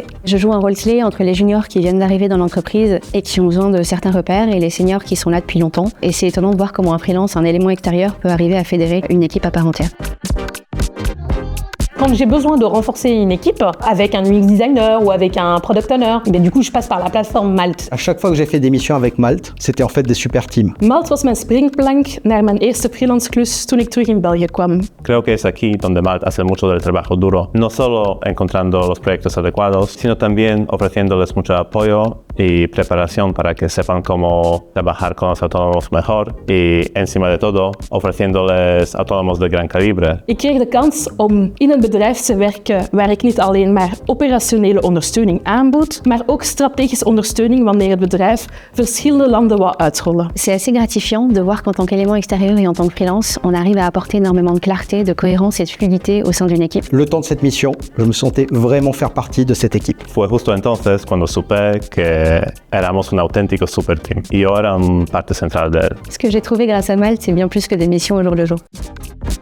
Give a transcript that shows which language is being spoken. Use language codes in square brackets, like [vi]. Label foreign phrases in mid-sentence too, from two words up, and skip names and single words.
[fr] Je joue un rôle clé entre les juniors qui viennent d'arriver dans l'entreprise et qui ont besoin de certains repères et les seniors qui sont là depuis longtemps. Et c'est étonnant de voir comment un freelance, un élément extérieur, peut arriver à fédérer une équipe à part entière. Quand j'ai besoin de renforcer une équipe avec un [en] UX designer [fr] ou avec un [en] product owner, [fr] et bien du coup je passe par la plateforme Malt. À chaque fois que j'ai fait des missions avec Malt, c'était en fait des [en] super teams. [nl] Malt was mijn springplank naar mijn eerste freelance klus toen ik terug in België kwam. [es] Creo que es aquí donde Malt hace mucho del trabajo duro, no solo encontrando los proyectos adecuados, sino también ofreciéndoles mucho apoyo y preparación para que sepan cómo trabajar con los autónomos mejor y, encima de todo, ofreciéndoles autónomos de gran calibre. [nl] Ik kreeg de kans om in een bedrijf te werken waar ik niet alleen maar operationele ondersteuning aanbood, maar ook strategische ondersteuning wanneer het bedrijf verschillende landen wou uitrollen. [fr] C'est assez gratifiant de voir qu'en tant qu'élément extérieur et en tant que freelance, on arrive à apporter énormément de clarté, de cohérence et de fluidité au sein d'une équipe. Le temps de cette mission, je me sentais vraiment faire partie de cette équipe. [es] Fue justo entonces cuando supe que éramos un auténtico [en] super team [es] y yo era parte central de él. [fr] Ce que j'ai trouvé grâce à Malt, c'est bien plus que des missions au jour le jour.